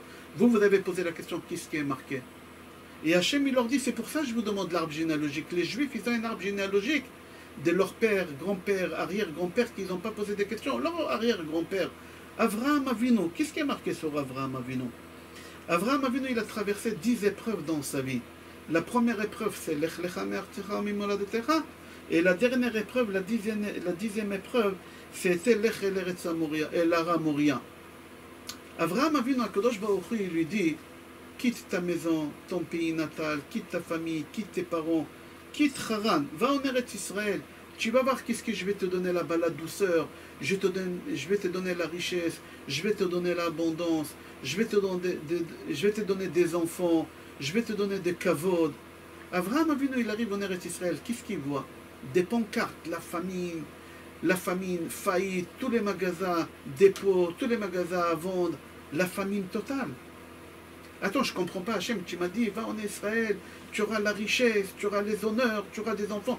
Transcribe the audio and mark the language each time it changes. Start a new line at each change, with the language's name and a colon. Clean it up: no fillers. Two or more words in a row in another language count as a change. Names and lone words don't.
French: Vous avez posé la question qu'est-ce qui est marqué. Et Hachem il leur dit c'est pour ça que je vous demande l'arbre généalogique. Les Juifs ils ont un arbre généalogique de leur père, grand-père, arrière-grand-père qu'ils n'ont pas posé des questions. Leur arrière-grand-père, Avraham Avinu, qu'est-ce qui est marqué sur Avraham Avinu? Avraham Avinu il a traversé 10 épreuves dans sa vie. La première épreuve c'est
Hebrew: לך לך מארצך וממולדתך.
French: Et la dernière épreuve, la dixième épreuve, c'était
Hebrew: לך אל ארץ מוריה אל הר המוריה.
French: Avraham Avinu,
Hebrew: הקדוש ברוך הוא,
French: il lui dit, quitte ta maison, ton pays natal, quitte ta famille, quitte tes parents, quitte Haran, va en
Hebrew: ארץ ישראל.
French: Tu vas voir qu'est-ce que je vais te donner là-bas, la douceur, je vais te donner la richesse, je vais te donner l'abondance, je vais te donner des enfants, je vais te donner des kavod. Avraham Avinu, il arrive en
Hebrew: ארץ ישראל,
French: qu'est-ce qu'il voit? Des pancartes, la famine, faillite, tous les magasins, dépôts, tous les magasins à vendre, la famine totale. Attends, je ne comprends pas, Hachem, tu m'as dit, va en Israël, tu auras la richesse, tu auras les honneurs, tu auras des enfants.